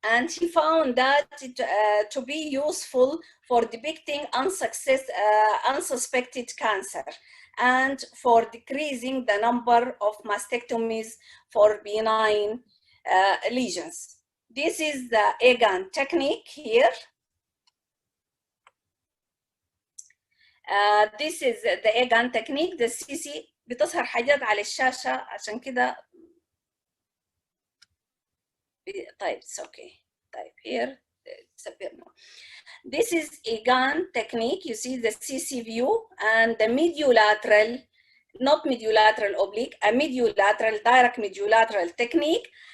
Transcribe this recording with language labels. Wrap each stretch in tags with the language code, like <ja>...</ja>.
<en>he found that to be useful for depicting unsuspected cancer and for decreasing the number of mastectomies for benign lesions. This is the Egan technique here. This is the Egan technique. The CC</en> <ar>بتظهر حاجات على الشاشة عشان كده.</ar> <en>طيب it's okay. طيب here disappear now. This is Egan technique. You see the CC view and the mediolateral, not mediolateral oblique, a mediolateral, direct mediolateral technique.</en>